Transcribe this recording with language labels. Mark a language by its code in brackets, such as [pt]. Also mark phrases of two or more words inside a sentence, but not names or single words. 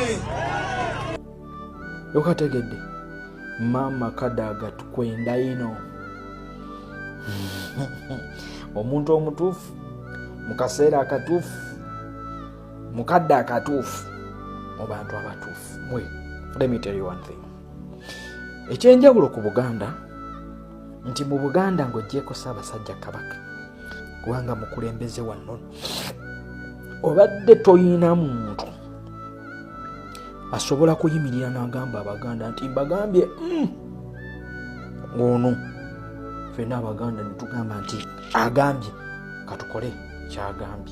[lg] yokategedde maama Kadaaga tukwenda ino. Omuntu omutuufu mu kaseera akatuufu, mu kadde akatuufu, mu bantu abatuufu. [en] Let me tell you one thing. [lg] Ekyenjawulo ku Buganda nti mu Buganda ng'oggyeko Ssaabasajja Kabaka kubanga mukulembeze wano obadde toyina muntu asobola kuyimirira n'agamba Abaganda nti mbagambye ono ffenna Abaganda ne tugamba nti agambye katukole kyagambye.